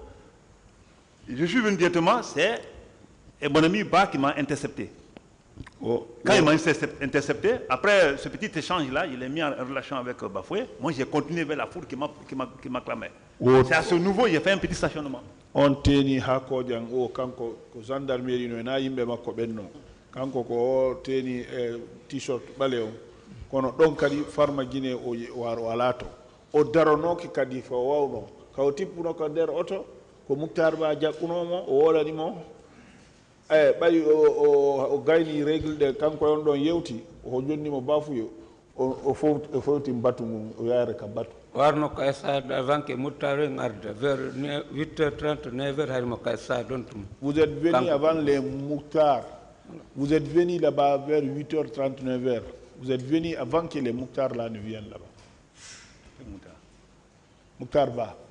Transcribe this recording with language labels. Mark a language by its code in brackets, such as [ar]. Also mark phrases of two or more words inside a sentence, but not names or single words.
[fr] Je suis venu directement, c'est mon ami Ba qui m'a intercepté. Quand il m'a intercepté, après ce petit échange-là, il est mis en relation avec Bafoué. Moi, j'ai continué vers la foule qui m'a clamé. C'est à ce niveau, j'ai fait un petit stationnement. [ff] On teni hako jang o kanko ko gendarmerie no na yimbe makko benno kanko ko teni t-shirt baleo kono don kadi farma Guinée o waro alato o daronoki kadi fo wawno kaw tippuno ko der auto ko Muktar Ba jakkunomo o wolani mo ɓayi o gayni [fr] règle de [ff] kanko on ɗon yewti o jonnimo Bafuyo o fowti battu mum o yaare ka battu warno ko stade [fr] avant que [ff] Muktar ngarde vers 8h30 9h harimo ka stade don tum. [fr] Vous êtes venu avant les Muktar. Vous êtes venu là-bas vers 8h30 9h. Vous êtes venu avant que les Muktar là ne viennent là-bas. Muktar Ba.